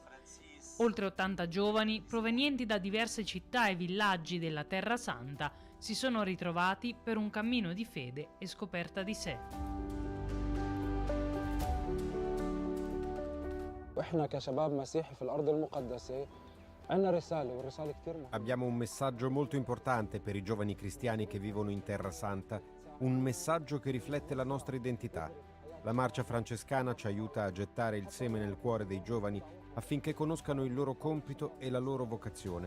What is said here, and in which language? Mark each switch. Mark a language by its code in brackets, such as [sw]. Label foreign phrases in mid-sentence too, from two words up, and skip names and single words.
[it] Oltre 80 giovani, provenienti da diverse città e villaggi della Terra Santa, si sono ritrovati per un cammino di fede e scoperta di sé. [ar] وإحنا كشباب مسيحي في الأرض المقدسة [it] Abbiamo un messaggio molto importante per i giovani cristiani che vivono in Terra Santa, un messaggio che riflette la nostra identità. La marcia francescana ci aiuta a gettare il seme nel cuore dei giovani affinché conoscano il loro compito e la loro vocazione.